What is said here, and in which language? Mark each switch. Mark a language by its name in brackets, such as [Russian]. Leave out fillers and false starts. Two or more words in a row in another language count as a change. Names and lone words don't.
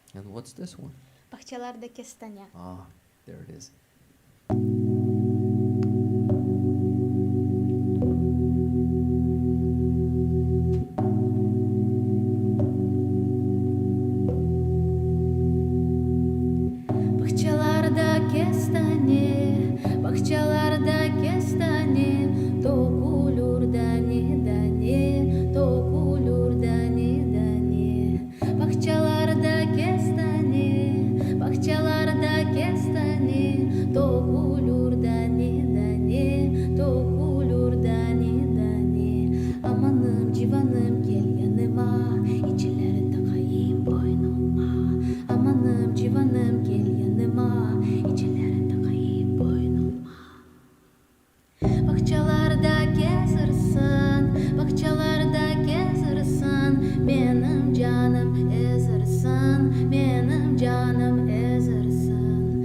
[English] And what's this one? [Turkish] Bahçelerde kestane. [English] Ah, there it is. [Turkish] Bahçelerde kestane, bahçelerde kestane, dökülür dane dane, dökülür dane dane. Bahçelerde kestane, bahçelerde kestane, dökülür dane dane, dökülür dane dane. Amanım civanım gel yanıma, içileri takayım boynuma. Amanım civanım gel yanıma, içileri takayım boynuma. Bahçelerde gezersin, bahçelerde gezersin, benim canım ezersin, benim canım ezersin.